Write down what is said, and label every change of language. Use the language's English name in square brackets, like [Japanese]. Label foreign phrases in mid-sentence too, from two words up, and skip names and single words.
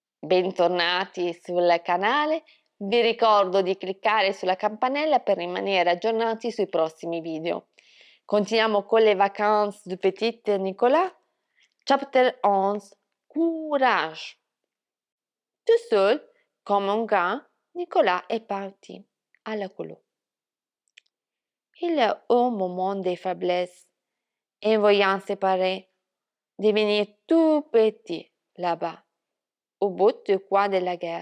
[Italian] bentornati sul canale. Vi ricordo di cliccare sulla campanella per rimanere aggiornati sui prossimi video. Continuiamo con les vacances du petit Nicolas. [French] Chapitre 11. Courage. Tout seul, comme un grand, Nicolas est parti à la colo. Il a eu un moment de faiblesse en voyant ses parents devenir tout petits là-bas, au bout du coin de la guerre.